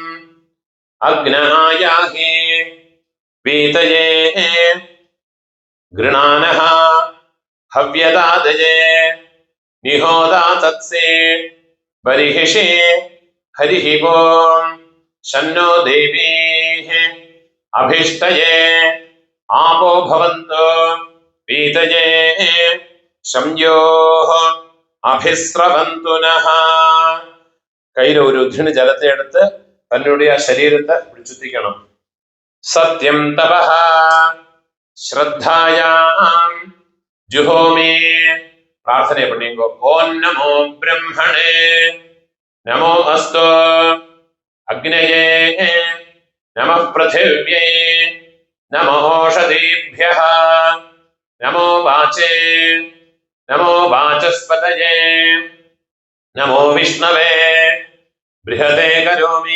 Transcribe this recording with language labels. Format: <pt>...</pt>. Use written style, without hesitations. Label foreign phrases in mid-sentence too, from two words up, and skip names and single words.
<sa>अग्नायाहि वीतये गृणानः हव्यदादये निहोदा तत्से बर्हिषे हरिः ओम शन्नो देवीः अभिष्टये आपो भवन्तु पीतये शम्योः अभिस्रवन्तु नः.</sa> <ml>കയ്യിൽ ഒരു ഉദ്ധിണി ജലത്തെ എടുത്ത് തന്നുடைய ശരീരത്തെ പിടിച്ചുത്തിക്കണം.</ml> <sa>സത്യം തപഃ ശ്രദ്ധായാം ജുഹോമി.</sa> <ml>പ്രാർത്ഥന പണിയുമ്പോ</ml> <sa>ഓം നമോ ബ്രഹ്മണേ നമോ അസ്തു അഗ്നയേ നമഃ പൃഥിവ്യേ നമോ ഓഷധീഭ്യഃ നമോ വാചേ നമോ വാചസ്പതയേ നമോ വിഷ്ണവേ ബൃഹതേ കരോമി.</sa>